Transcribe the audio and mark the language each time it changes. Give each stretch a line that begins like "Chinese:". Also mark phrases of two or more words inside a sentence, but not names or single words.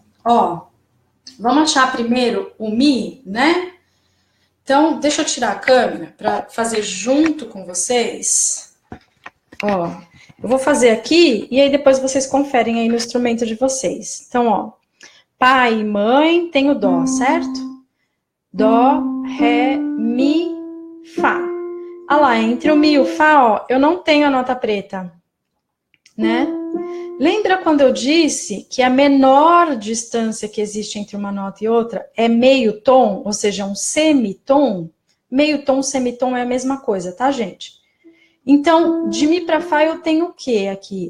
Portuguese: Ó, vamos achar primeiro o Mi, né? Então, deixa eu tirar a câmera para fazer junto com vocês. Ó, eu vou fazer aqui e aí depois vocês conferem aí no instrumento de vocês. Então, ó, pai e mãe, tem o dó, certo? Dó, ré, mi, fá. Olha lá, entre o mi e o fá, ó, eu não tenho a nota preta, né? Lembra quando eu disse que a menor distância que existe entre uma nota e outra é meio tom, ou seja, um semitom? Meio tom, semitom é a mesma coisa, tá, gente? Então, de mi para fá eu tenho o que aqui?